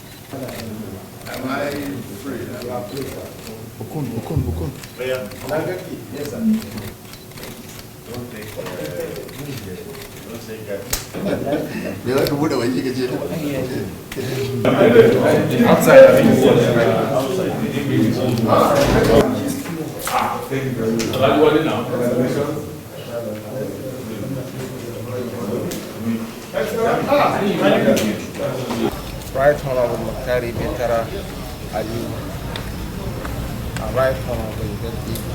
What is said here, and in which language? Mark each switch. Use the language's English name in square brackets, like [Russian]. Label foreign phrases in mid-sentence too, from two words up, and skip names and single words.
[English] Am I free? Bukun. Gagdi? Yes, sir. Don't take Gagdi. [Hausa] Me za ka bude wani ka ce [English] Outside, I think. Thank you very much. Right Honorable Betara Ali, and Right Honorable Gagdi